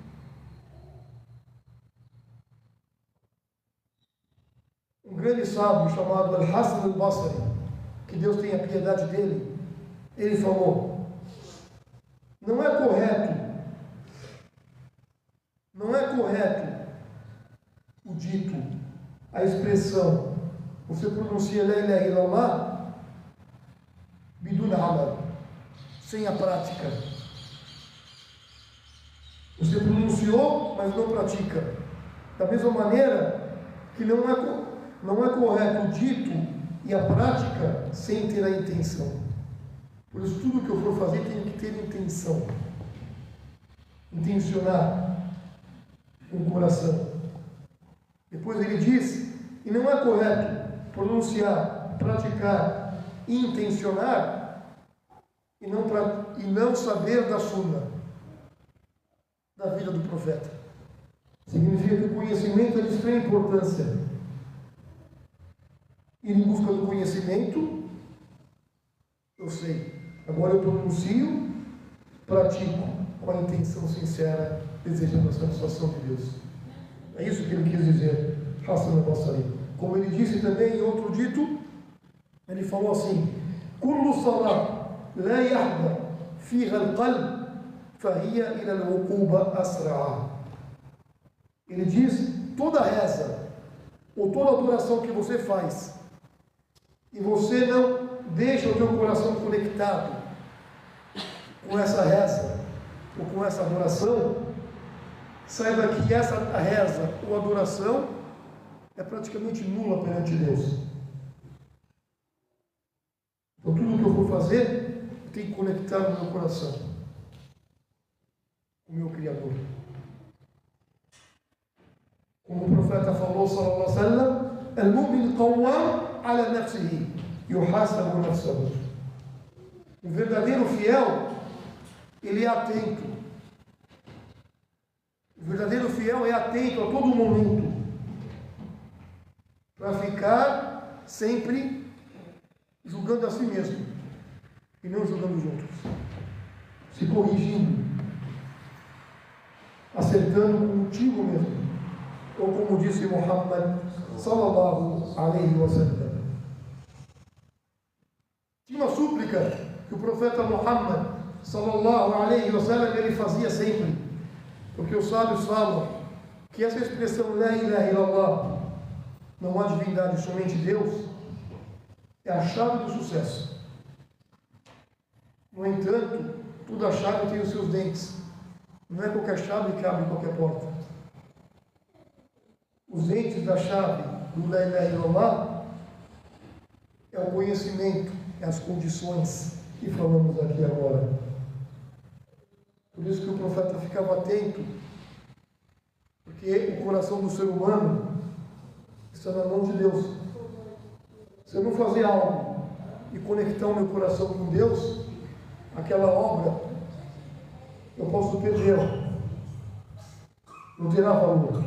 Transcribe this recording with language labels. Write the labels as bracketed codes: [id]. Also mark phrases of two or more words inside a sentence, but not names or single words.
[pt] um grande sábio chamado Al-Hasan al-Basri, que Deus tenha piedade dele, ele falou: não é correto o dito, a expressão, você pronuncia [ar] لا إله إلا الله بدون عمل, [pt] sem a prática. Você pronunciou, mas não pratica. Da mesma maneira que não é correto o dito e a prática sem ter a intenção. Por isso, tudo que eu for fazer tem que ter intenção. Intencionar com o coração. Depois ele diz: e não é correto pronunciar, praticar, intencionar e não saber da sunna, da vida do profeta. Significa que o conhecimento é de extrema importância. Ir em busca do conhecimento, eu sei. Agora eu pronuncio, pratico com a intenção sincera, desejando a satisfação de Deus. É isso que ele quis dizer, Hasan al-Basri. Como ele disse também em outro dito, ele falou assim: [ar] كل صلاة لا يحضر فيها القلب فهي إلى العقوبة أسرع. [pt] Ele diz: toda reza ou toda adoração que você faz e você não deixa o teu coração conectado com essa reza ou com essa adoração, saiba que essa reza ou adoração é praticamente nula perante Deus. que eu for fazer, eu tenho que conectar no meu coração com o meu Criador. Como o profeta falou, [ar] صلى الله عليه وسلم، المؤمن قوام على نفسه، يحاسب نفسه. [pt] O verdadeiro fiel, ele é atento. O verdadeiro fiel é atento a todo momento, para ficar sempre julgando a si mesmo e não julgando os outros, se corrigindo, acertando contigo mesmo, ou como disse Muhammad [ar] صلى الله عليه وسلم. [pt] Tinha uma súplica que o profeta Muhammad [ar] صلى الله عليه وسلم [pt] ele fazia sempre, porque os sábios falam que essa expressão [ar] لا إله إلا الله, [pt] não há divindade, somente Deus, é a chave do sucesso. No entanto, toda chave tem os seus dentes. Não é qualquer chave que abre qualquer porta. Os dentes da chave do [ar] لا إله إلا الله [pt] é o conhecimento, é as condições que falamos aqui agora. Por isso que o profeta ficava atento, porque o coração do ser humano está na mão de Deus. Se eu não fazer algo e conectar o meu coração com Deus, aquela obra eu posso perdê-la, não terá valor.